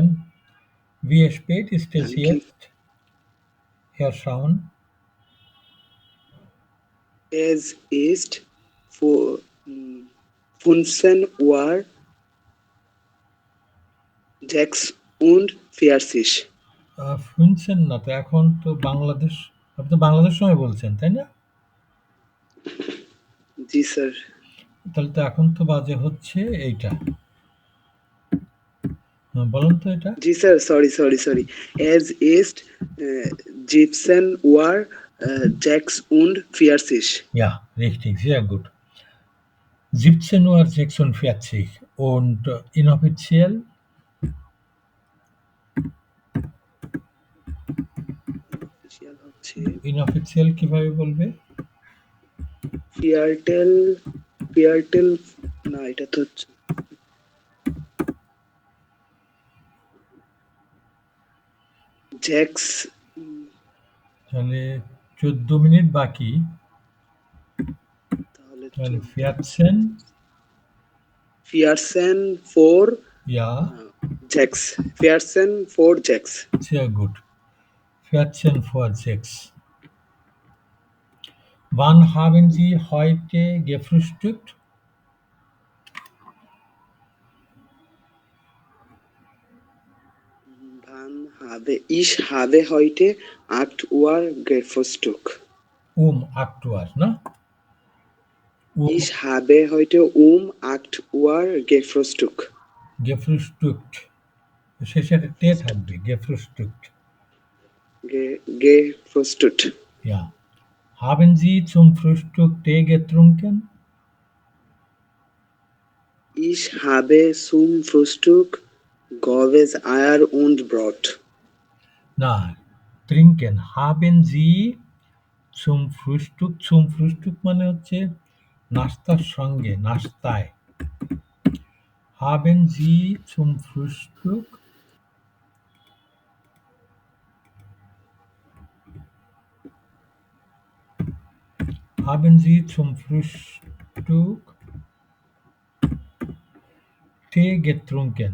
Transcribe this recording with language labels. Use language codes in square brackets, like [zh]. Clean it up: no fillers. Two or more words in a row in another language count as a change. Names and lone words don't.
[de] Wie spät ist es Danke. jetzt, Herr Schauen? Es ist 15 Uhr 6 und 40. [bn] শুনছেন না তো, এখন তো বাংলাদেশ, আপনি তো বাংলাদেশ সময় বলছেন তাই না? জি স্যার। তাহলে তো এখন তো বাজে হচ্ছে এইটা। বলুন তো এটা। জি স্যার, সরি। [de] Es ist 17 Uhr 46. Ja, richtig, sehr gut. 17 Uhr 46 und inoffiziell [bn] Official হচ্ছে inoffiziell কিভাবে বলবে? ফিয়ারটেল না, এটা তো হচ্ছে জ্যাক্স। তাহলে 14 মিনিট বাকি, তাহলে তাহলে 14 [de] vierzehn 4 ja, sechs, vierzehn 4 sechs. sehr gut. 14 vor 6. Wann haben Sie heute gefrühstückt? Ich habe heute 8 Uhr gefrühstückt. 8 Uhr, ne? Ich habe heute 8 Uhr gefrühstückt. gefrühstückt. [bn] শেষে একটা টে থাকবে, [de] gefrühstückt. Gefrühstückt. Ja. Haben Sie zum Frühstück Tee getrunken? Ich habe zum Frühstück Goves Eier und Brot. Na, trinken. Haben Sie zum Frühstück [bn] মানে হচ্ছে নাস্তার সঙ্গে, নাস্তায়। [de] Haben Sie zum Frühstück Tee getrunken?